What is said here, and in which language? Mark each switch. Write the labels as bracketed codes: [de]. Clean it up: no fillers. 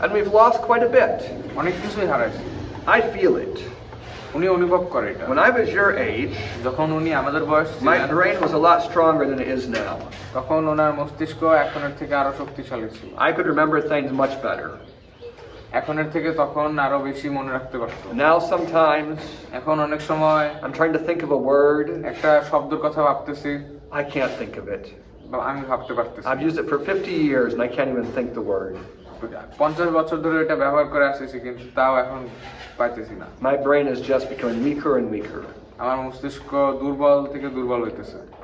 [en] And we've lost quite a bit. [bn] অনেক কিছুই হারাইছি। [en] I feel it. [bn] উনি অনুভব করে এটা। [en] When I was your age, [bn] যখন উনি আমাদের বয়স [en] my brain was a lot stronger than it is now. [bn] তখন ওনার মস্তিষ্ক এখনের থেকে আরো শক্তিশালী ছিল। [en] I could remember things much better. [bn] এখনের থেকে তখন আরো বেশি মনে রাখতে পারতো। [en] Now sometimes [bn] এখন অনেক সময় [en] I'm trying to think of a word, [bn] একটা শব্দের কথা ভাবতেছি, [en] I can't think of it. [bn] বা আমি ভাবতে পারতেছি। [en] I've used it for 50 years and I can't even think the word. [bn] 50 বছর ধরে এটা ব্যবহার করে আসতেছি, কিন্তু তাও এখন পাইতেছি না। [en] My brain is just becoming weaker and weaker. [bn] আমার মস্তিষ্ক দুর্বল থেকে দুর্বল হইতেছে।